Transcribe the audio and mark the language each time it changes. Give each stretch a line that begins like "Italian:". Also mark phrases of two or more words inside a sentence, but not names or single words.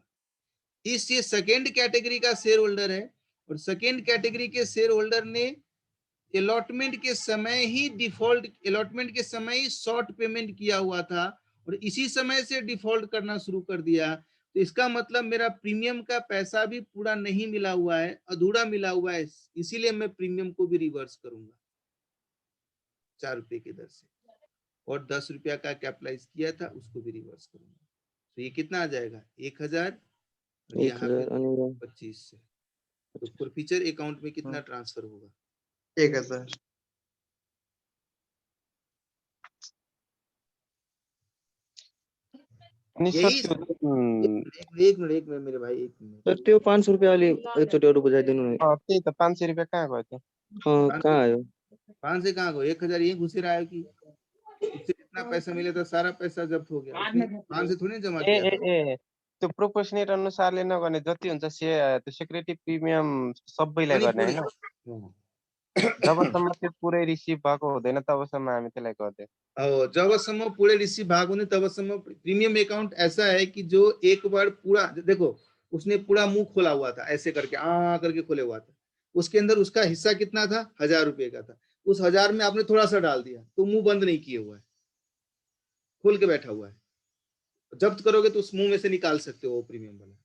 Hindi: इससे
English: second category
Hindi: का
English: share holder
Hindi: है, और
English: second category
Hindi: के
English: share holder
Hindi: ने अलॉटमेंट के समय ही डिफॉल्ट, अलॉटमेंट के समय ही
English: short payment
Hindi: किया हुआ था, और इसी समय से डिफॉल्ट करना शुरू कर दिया, तो इसका मतलब मेरा प्रीमियम का पैसा भी पूरा नहीं मिला हुआ है, अधूरा मिला हुआ है, इसीलिए मैं प्रीमियम को भी रिवर्स करूंगा 4 रुपए की दर से, और 10 रुपया का कैपिटलाइज किया था उसको भी रिवर्स करूंगा। तो ये कितना आ जाएगा 1000 और यहाँ पे 25 से, तो
English: forfeiture account
Hindi: में कितना ट्रांसफर होगा 1000।
Nepali: अनि सर यही त्यो
Hindi: एक मिनट मेरे भाई, एक मिनट।
Nepali: सर त्यो 500 रुपैयाँ अलि एकचोटि अरू बुझाइदिनु न। त्यही त 500 रुपियाँ कहाँ गयो त्यो? कहाँ आयो?
Hindi: 5 से कहाँ गयो, 1000 यही घुसेर आयो कि उससे जितना पैसा मिले था सारा पैसा जब्त हो गया, उसने 5 से थोड़ी जमा ए किया था।
Nepali: ए ए त्यो प्रोपोर्सनेट अनुसारले नगर्ने, जति हुन्छ त्यो
English: security premium
Nepali: सबैलाई गर्ने हैन। जबसम्म त्यो पुरै रिसिभ भएको हुँदैन तबसम्म हामी त्यसलाई गर्दैन।
Hindi: जबसम्म पूरे रिसीव भाग होने तबसम्म
English: premium account
Hindi: ऐसा है कि जो एक बार पूरा, देखो उसने पूरा मुंह खोला हुआ था ऐसे करके करके खोले हुआ था, उसके अंदर उसका हिस्सा कितना था 1000 रुपए का था, उस 1000 में आपने थोड़ा सा डाल दिया तो मुंह बंद नहीं किए हुआ है, खोल के बैठा हुआ है, जब्त करोगे तो उस मुंह में से निकाल सकते हो वो प्रीमियम वाला।